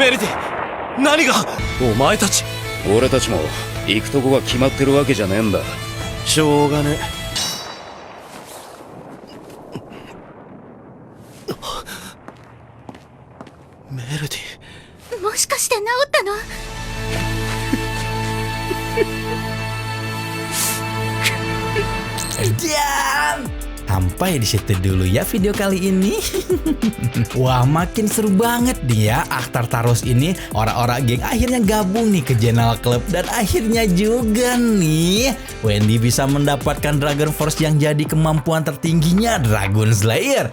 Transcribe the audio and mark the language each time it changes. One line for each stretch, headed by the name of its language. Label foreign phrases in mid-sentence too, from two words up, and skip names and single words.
Japanese: メルディ、何が。お前たち。俺たちも行くとこが決まってるわけじゃねえんだ。しょうがね。メルディ。もしかして治ったの？
Indonesian: Diam! Sampai di situ dulu ya video kali ini. Wah, makin seru banget nih ya Tartaros ini. Orang-orang geng akhirnya gabung nih ke General Club dan akhirnya juga nih Wendy bisa mendapatkan Dragon Force yang jadi kemampuan tertingginya Dragon Slayer.